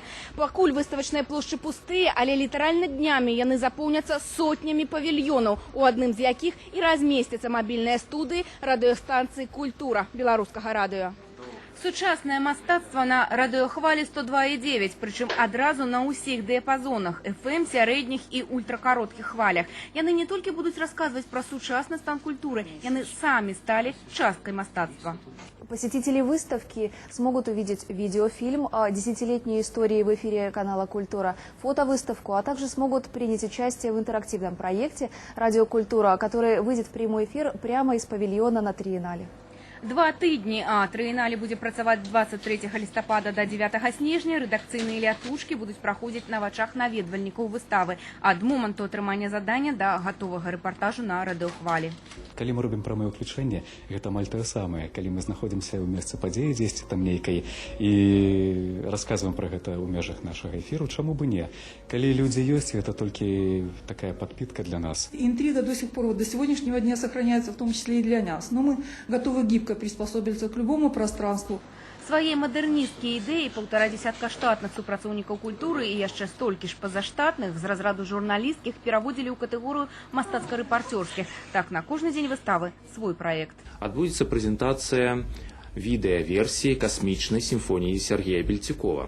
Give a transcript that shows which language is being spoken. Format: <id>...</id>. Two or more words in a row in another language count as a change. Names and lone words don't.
<be>Пакуль выставачныя плошчы пустыя, але літаральна днямі яны запоўняцца сотнямі павільёнаў, у адным з якіх і размесцяцца мабільныя студыі радыёстанцыі «Культура» беларускага радыё. Сучаснае мастацтва на радыёхвалі 102,9, прычым адразу на ўсіх дыяпазонах, FM, сярэдніх і ультракароткіх хвалях. Яны не толькі будуць расказваць пра сучасны стан культуры, яны самі сталі часткай мастацтва.</be> <ru>Посетители выставки смогут увидеть видеофильм о десятилетней истории в эфире канала «Культура», фотовыставку, а также смогут принять участие в интерактивном проекте «Радиокультура», который выйдет в прямой эфир прямо из павильона на триеннале.</ru> <be>2 тыдні, а трыеннале будзе працаваць 23 лістапада до 9 снежня. Рэдакцыйныя лятушкі будуць праходзіць на вачах наведвальнікаў выставы ад моманту атрымання задання да гатовага рэпартажу на радыёхвалі. Калі мы робім прамое ўключэнне, гэта амаль тое самае. Калі мы знаходзімся ў месцы падзеі дзесьці там нейкай і расказваем пра гэта ў межах нашага эфіру, чаму бы не? Калі людзі ёсць, гэта толькі такая подпитка для нас.</be> <ru>Интрига до сих пор, до сегодняшнего дня сохраняется, в том числе и для нас. Но мы готовы гибко приспособиться к любому пространству.</ru> <be>Свае мадэрнісцкія ідэі 1,5 десятка штатных супрацоўнікаў культуры і яшчэ столькі ж пазаштатных з разраду журналісцкіх пераводзілі ў катэгорыю мастацка-рэпарцёрскіх. Так, на кожны дзень выставы свой праект. Адбудзецца прэзентацыя відэаверсіі касмічнай сімфоніі Сергея Бельцікова.</be>